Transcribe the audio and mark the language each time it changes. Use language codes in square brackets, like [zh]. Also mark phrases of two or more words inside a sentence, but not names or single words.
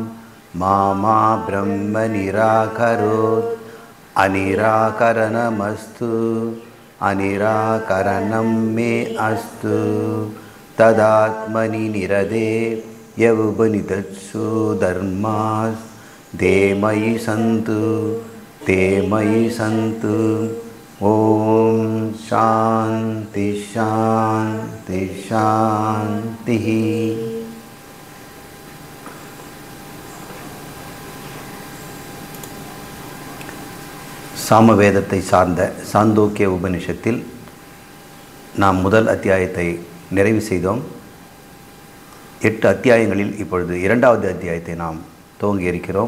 [sa] मा ब्रह्म निराकरोत् अनिराकरणमस्तु अनिराकरणं मे अस्तु तदात्मनि निरदे यवुपनिषत्सु धर्मास् ते मयि सन्तु ॐ शान्ति शान्ति शान्तिः। [ta] சாமவேதத்தை சார்ந்த சாந்தோக்கிய உபனிஷத்தில் நாம் முதல் அத்தியாயத்தை நிறைவு செய்தோம். 8 அத்தியாயங்களில் இப்பொழுது 2வது அத்தியாயத்தை நாம் துவங்கி இருக்கிறோம்.